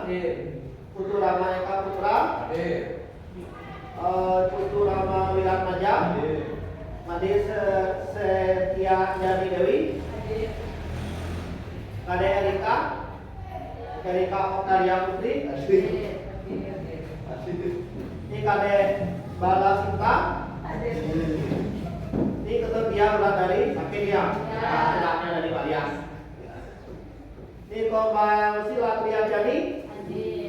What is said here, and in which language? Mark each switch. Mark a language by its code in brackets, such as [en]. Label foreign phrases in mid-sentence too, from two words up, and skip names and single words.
[id] Hadir. Putu Rama Eka Putra? Hadir. Putu Rama Wilan Maja? Hadir. Madi Setia Jani Dewi? Hadir. Kade Erika? Erika Oktaria Putri? Hadir. Ini Kade Bala Sinta? Hadir. Ini ketua Wulandari Sakit ya? Ya. Anaknya dari Balias. Ini Komang Sila Triajani? Hadir.